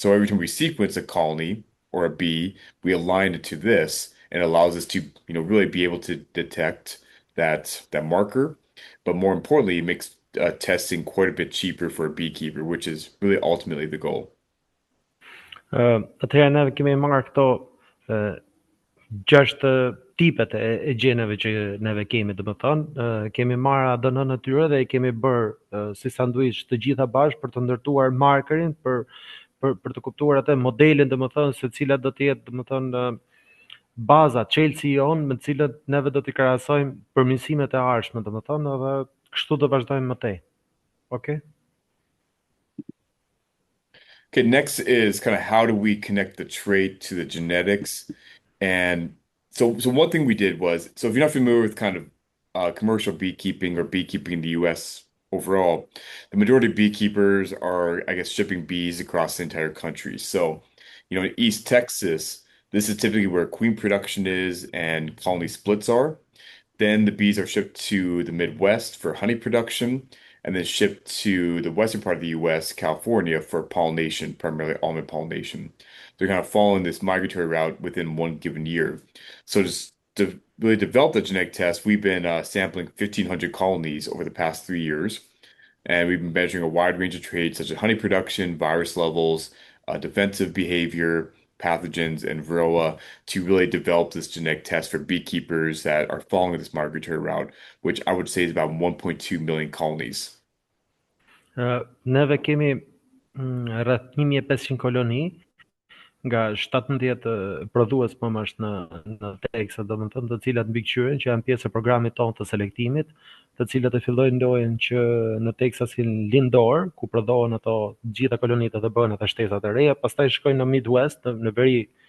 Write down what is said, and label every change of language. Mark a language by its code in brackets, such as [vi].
[en] So every time we sequence a colony or a bee, we align it to this and it allows us to, really be able to detect that marker. But more importantly, it makes testing quite a bit cheaper for a beekeeper, which is really ultimately the goal. [sq] Atëherë ne kemi marrë këto 6 tipet e gjeneve që neve kemi, domethënë, kemi marrë ADN-n e tyre dhe i kemi bërë si sanduiç të gjitha bashkë për të ndërtuar markerin, për të kuptuar atë modelin, domethënë, se cilat do të jetë, domethënë, baza, çelësi jon me të cilët neve do t'i krahasojmë përmirësimet e ardhshme, domethënë, edhe kështu do vazhdojmë më tej. [en] Okay? Okay, next is kind of how do we connect the trait to the genetics? And so one thing we did was, so if you're not familiar with kind of commercial beekeeping or beekeeping in the US overall, the majority of beekeepers are, I guess, shipping bees across the entire country. So, in East Texas, this is typically where queen production is and colony splits are. Then the bees are shipped to the Midwest for honey production, and then shipped to the western part of the US, California, for pollination, primarily almond pollination. They're kind of following this migratory route within one given year. So just to really develop the genetic test, we've been sampling 1,500 colonies over the past 3 years, and we've been measuring a wide range of traits such as honey production, virus levels, defensive behavior, pathogens, and varroa to really develop this genetic test for beekeepers that are following this migratory route, which I would say is about 1.2 million colonies. [sq] Neve kemi rreth 1.500 koloni nga 17 prodhues mëmash në Texas, domethënë, të cilat mbikëqyren që janë pjesë e programit tonë të selektimit, të cilat e fillojnë lojën që në Texasin lindor, ku prodhohen ato gjitha kolonitë dhe bëhen ato shtesat e reja, pastaj shkojnë në Midwest, në veri,